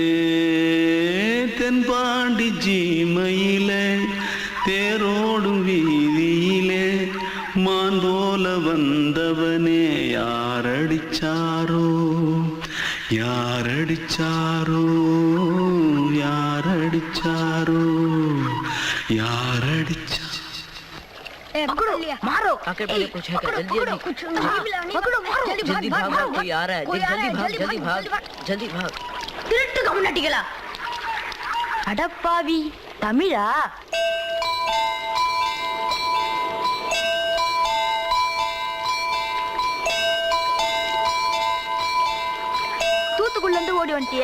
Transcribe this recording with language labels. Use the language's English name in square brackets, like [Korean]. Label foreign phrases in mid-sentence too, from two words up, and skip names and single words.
[Tamil] தென்பாண்டி சீமையிலே தேரோடும் வீதியிலே மான் போல வந்தவனே யாரடிச்சாரோ யாரடிச்சாரோ யாரடிச்சாரோ யாரடிச்சா [Hindi] पकड़ो मारो आके पहले कुछ है क्या? जल्दी भाग भाग कोई आ रहा है जल्दी भाग जल्दी भाग [Tamil] திருட்டு கம்யூனிட்டிகளா அடப்பாவி தமிழா தூத்துக்குள்ள இருந்து ஓடி வந்துட்டியா